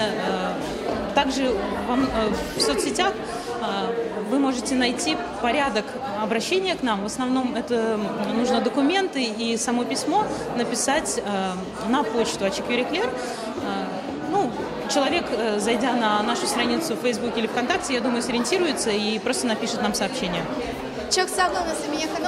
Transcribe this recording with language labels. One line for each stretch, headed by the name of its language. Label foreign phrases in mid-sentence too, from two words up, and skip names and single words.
Russian: Также в соцсетях вы можете найти порядок обращения к нам. В основном это нужно документы и само письмо написать на почту «Ачык yürekler». Человек, зайдя на нашу страницу в Фейсбуке или ВКонтакте, я думаю, сориентируется и просто напишет нам сообщение.
Turkish: Çok sağ olun Эмине Ханым.